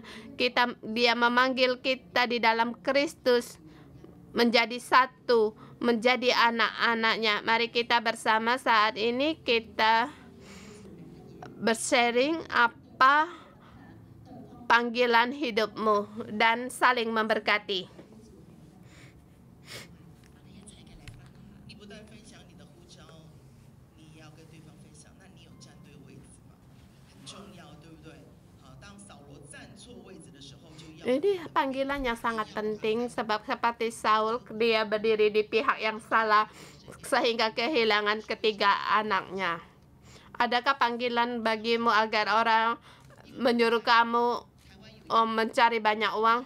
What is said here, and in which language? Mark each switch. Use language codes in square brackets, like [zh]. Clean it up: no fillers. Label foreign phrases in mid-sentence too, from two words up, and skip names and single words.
[id] Dia memanggil kita di dalam Kristus menjadi satu, menjadi anak-anaknya. Mari kita bersama saat ini kita bersharing apa panggilan hidupmu dan saling memberkati. [zh] 你不但分享你的呼召，你也要跟对方分享。那你有站对位置吗？很重要，对不对？好，当扫罗站错位置的时候，就要 [id] Ini panggilan yang sangat penting, sebab seperti Saul, dia berdiri di pihak yang salah sehingga kehilangan ketiga anaknya. Adakah panggilan bagimu agar orang menyuruh kamu mencari banyak uang?